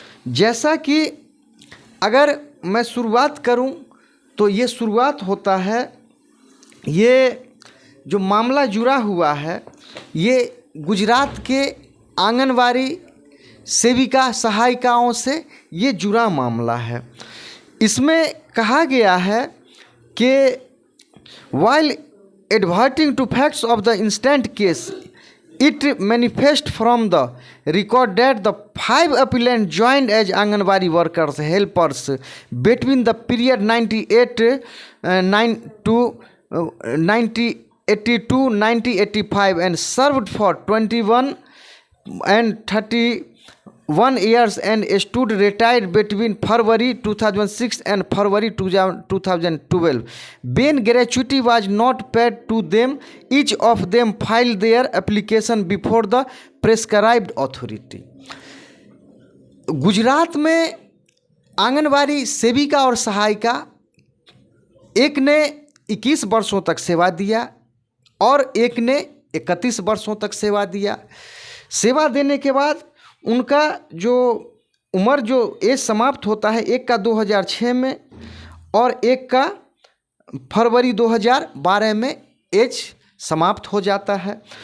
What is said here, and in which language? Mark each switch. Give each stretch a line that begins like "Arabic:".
Hindi: जैसा कि अगर मैं शुरुआत करूं तो ये शुरुआत होता है, ये जो मामला जुड़ा हुआ है ये गुजरात के आंगनवाड़ी सेविका, सहायिकाओं से ये जुड़ा मामला है। इसमें कहा गया है कि
English: while adverting to facts of the instant case, it manifests from the record that the 5 appellants joined as Anganwadi workers helpers between the period 1982-1985 and served for 21 and 31 years and stood retired between February 2006 and February 2012. When gratuity was not paid to them, each of them filed their application before the prescribed authority.
Hindi: Gujarat में आंगनवाड़ी सेविका और सहायिका, एक ने 21 वर्षों तक सेवा दिया और एक ने 31 वर्षों तक सेवा दिया। सेवा देने के बाद उनका जो उम्र, जो एज समाप्त होता है, एक का 2006 में और एक का फरवरी 2012 में एज समाप्त हो जाता है।